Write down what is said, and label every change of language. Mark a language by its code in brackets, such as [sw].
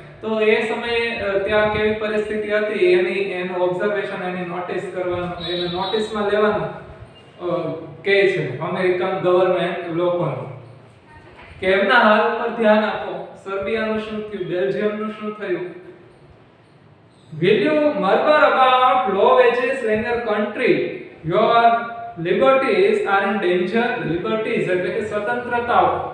[gu] તો એ સમયે ત્યાં કેવી પરિસ્થિતિ હતી એનું ઓબ્ઝર્વેશન, એની નોટિસ કરવાનું, એને નોટિસમાં લેવાનું કહે છે અમેરિકન ગવર્નમેન્ટ લોકોને કે એમના હાલ પર ધ્યાન આપો. સર્બિયાનું શું થયું, બેલ્જિયમનું શું થયું. [en] Will you murmur about low wages in your country? Your liberties are in danger. [gu] Liberties એટલે કે સ્વતંત્રતાઓ.